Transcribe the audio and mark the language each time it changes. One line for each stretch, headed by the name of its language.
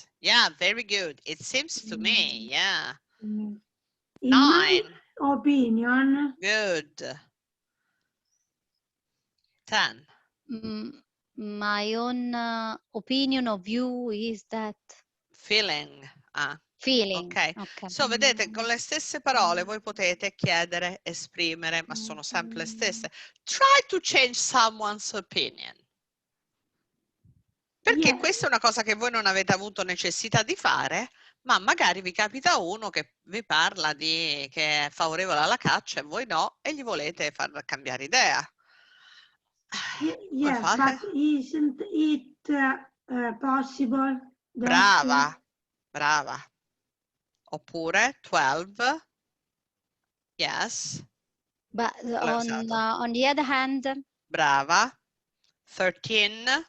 English: Yeah, very good. It seems to me. Yeah. In 9. my opinion. Good. 10. My own opinion or view is that. Feeling. Feeling. Okay.
Italian: So vedete, con le stesse parole voi potete chiedere, esprimere, ma sono sempre le stesse.
English: Try to change someone's opinion.
Italian: Perché questa è una cosa che voi non avete avuto necessità di fare, ma magari vi capita uno che vi parla che è favorevole alla caccia e voi no, e gli volete far cambiare idea.
English: Yes, but isn't it possible?
Italian: Brava, brava. Oppure 12.
English: Yes. But on the other hand.
Italian: Brava. 13.